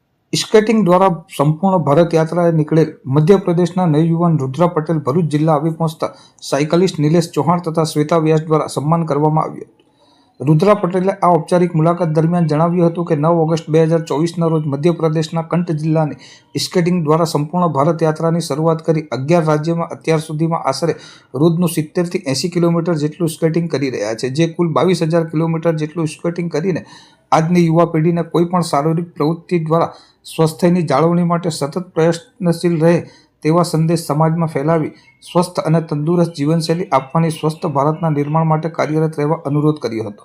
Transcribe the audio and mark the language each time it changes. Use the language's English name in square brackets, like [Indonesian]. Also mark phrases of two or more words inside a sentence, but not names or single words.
[Gujarati] સ્કેટિંગ દ્વારા સંપૂર્ણ ભારત યાત્રાએ નીકળેલ મધ્ય પ્રદેશના નવયુવાન રુદ્ર પટેલ ભરૂચ જિલ્લા આવી પહોંચતા સાયકલિસ્ટ નિલેશ ચૌહાણ તથા શ્વેતા વ્યાસ દ્વારા સન્માન કરવામાં આવ્યું. રુદ્ર પટેલે આ ઔપચારિક મુલાકાત દરમિયાન જણાવ્યું હતું કે 9 ઓગસ્ટ 2024ના રોજ મધ્યપ્રદેશના કંઠ જિલ્લાની સ્કેટિંગ દ્વારા સંપૂર્ણ ભારત યાત્રાની શરૂઆત કરી 11 રાજ્યોમાં અત્યાર સુધીમાં આશરે રોજનું 70 થી 80 કિલોમીટર જેટલું સ્કેટિંગ કરી રહ્યા છે, જે કુલ 22,000 કિલોમીટર જેટલું સ્કેટિંગ કરીને આજની યુવા પેઢીને કોઈપણ શારીરિક પ્રવૃત્તિ દ્વારા સ્વાસ્થ્યની જાળવણી માટે સતત પ્રયત્નશીલ રહે તેવા સંદેશ સમાજમાં ફેલાવી સ્વસ્થ અને તંદુરસ્ત જીવનશૈલી આપવાની સ્વસ્થ ભારતના નિર્માણ માટે કાર્યરત રહેવા અનુરોધ કર્યો હતો.